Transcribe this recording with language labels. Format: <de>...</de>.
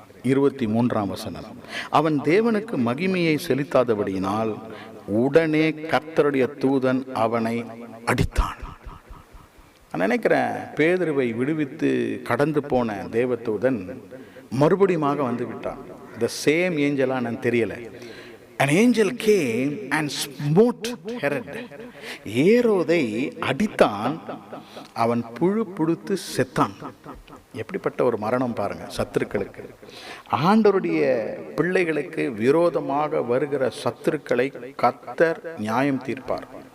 <ta>23ஆம் வசனம், அவன் தேவனுக்கு மகிமையை செலுத்தாதபடியினால் உடனே கர்த்தருடைய தூதன் அவனை அடித்தான். நான் நினைக்கிறேன், பேதுருவை விடுவித்து கடந்து போன தேவதூதன் மறுபடியும் வந்து விட்டான்.</ta> <en>The same angel</en> <ta>நான் தெரியல.</ta> <en>An angel came and smote Herod.</en> <ta>ஏரோதை அடித்தான், அவன் புழு புழுத்து செத்தான். எப்படிப்பட்ட ஒரு மரணம் பாருங்க சத்துருக்களுக்கு. ஆண்டவருடைய பிள்ளைகளுக்கு விரோதமாக வருகிற சத்துருக்களை கர்த்தர் நியாயம் தீர்ப்பார்.</ta>